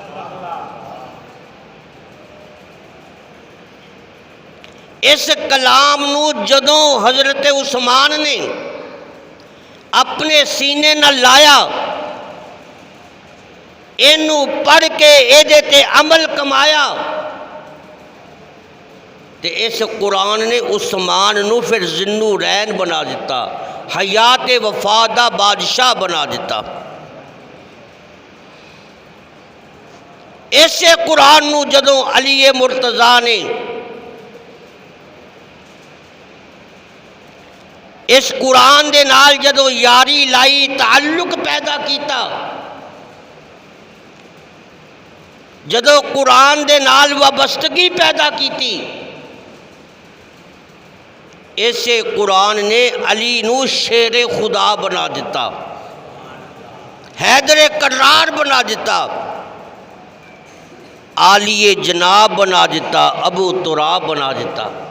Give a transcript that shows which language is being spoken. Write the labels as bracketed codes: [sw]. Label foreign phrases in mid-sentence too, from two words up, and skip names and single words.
[pa] اس کلام نو جدوں حضرت عثمان نے اپنے سینے نہ لایا، اینو پڑھ کے ایدے تے عمل کمایا، تے اس قرآن نے عثمان نو پھر ذوالنورین بنا دیتا، حیات وفا دا بادشاہ بنا دیتا۔ ایسے قرآن نو جدوں علی مرتضیٰ نے اس قرآن دے نال جدوں یاری لائی، تعلق پیدا کیتا، جدوں قرآن دے نال وابستگی پیدا کیتی، ایسے قرآن نے علی نو شیر خدا بنا دیتا، حیدر کرار بنا دیتا، عالی جناب بنا دیتا، ابو تراب بنا دیتا۔